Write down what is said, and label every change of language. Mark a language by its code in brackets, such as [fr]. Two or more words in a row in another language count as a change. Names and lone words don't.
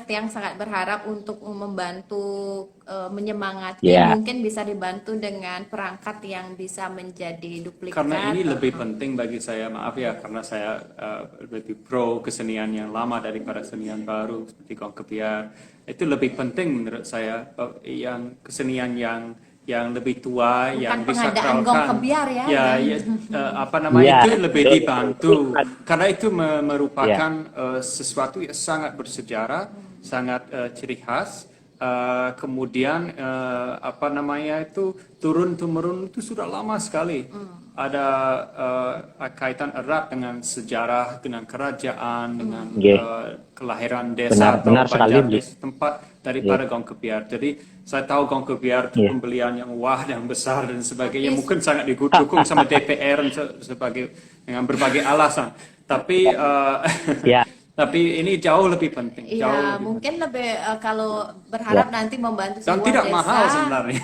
[id] Tiang sangat berharap untuk membantu menyemangati, mungkin bisa dibantu dengan perangkat yang bisa menjadi duplikat. Karena ini lebih penting bagi saya, maaf ya, karena saya lebih pro kesenian yang lama daripada kesenian baru seperti Gong Kepiar. Itu lebih penting menurut saya, yang kesenian yang yang lebih tua Bukan yang pengadaan gong disakralkan. kebiar ya, Ya, apa namanya Ya, itu lebih betul. dibantu karena itu Ya, merupakan sesuatu yang sangat bersejarah, sangat ciri khas. Kemudian apa namanya itu turun temurun itu sudah lama sekali. Ada kaitan erat dengan sejarah, dengan kerajaan, dengan nggih. kelahiran desa atau Benar sekali, banjar Bli. di setempat daripada gong kebiar. Jadi saya tahu gong kebiar itu Iya. pembelian yang wah, yang besar dan sebagainya. Tapi Mungkin sangat didukung sama DPR dan sebagai dengan berbagai alasan. Tapi Ya, tapi ini jauh lebih penting. Jauh iya, lebih mungkin lebih kalau berharap Ya. nanti membantu Dan sebuah tidak desa, mahal sebenarnya.